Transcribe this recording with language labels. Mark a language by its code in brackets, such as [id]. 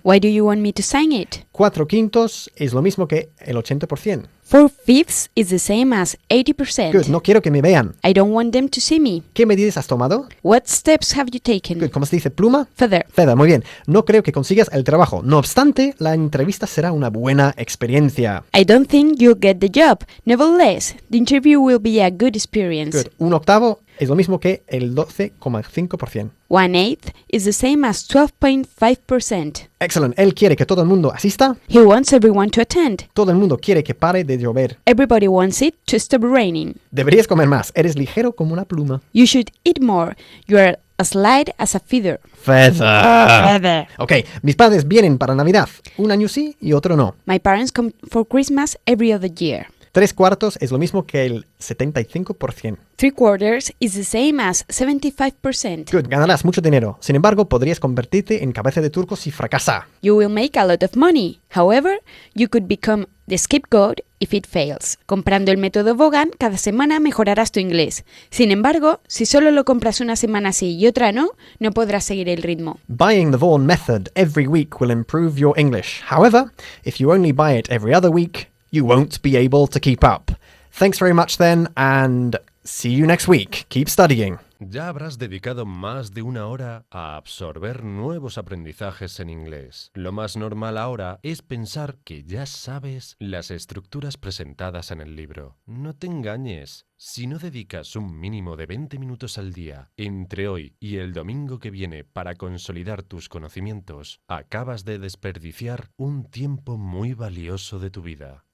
[en] Why do you want me to sign it? [es] 4/5 es lo mismo que el 80%. [en] 4/5 is the same as 80%. [es] Good. No quiero que me vean. [en] I don't want them to see me. [es] ¿Qué medidas has tomado? [en] What steps have you taken? [es] Good. ¿Cómo se dice? ¿Pluma? [en] Feather. [es] Feather. Muy bien. No creo que consigas el trabajo. No obstante, la entrevista será una buena experiencia. [en] I don't think you'll get the job. Nevertheless, the interview will be a good experience. [es] Good. 1/8 es lo mismo que el 12,5%. [en] 1/8 is the same as 12.5%. Excellent. [es] Él quiere que todo el mundo asista. [en] He wants everyone to attend. [es] Todo el mundo quiere que pare de llover. [en] Everybody wants it to stop raining. [es] Deberías comer más. Eres ligero como una pluma. [en] You should eat more. You are as light as a feather. Feather. [es] Ok, mis padres vienen para Navidad. Un año sí y otro no. [en] My parents come for Christmas every other year. [es] 3/4 es lo mismo que el 75%. [en] 3/4 is the same as 75%. [es] Good, ganarás mucho dinero. Sin embargo, podrías convertirte en cabeza de turco si fracasa. [en] You will make a lot of money. However, you could become the scapegoat if it fails. [es] Comprando el método Vaughan, cada semana mejorarás tu inglés. Sin embargo, si solo lo compras una semana sí y otra no, no podrás seguir el ritmo. [en] Buying the Vaughan method every week will improve your English. However, if you only buy it every other week, you won't be able to keep up. Thanks very much then, and see you next week. Keep studying. [es] Ya habrás dedicado más de una hora a absorber nuevos aprendizajes en inglés. Lo más normal ahora es pensar que ya sabes las estructuras presentadas en el libro. No te engañes. Si no dedicas un mínimo de 20 minutos al día entre hoy y el domingo que viene para consolidar tus conocimientos, acabas de desperdiciar un tiempo muy valioso de tu vida.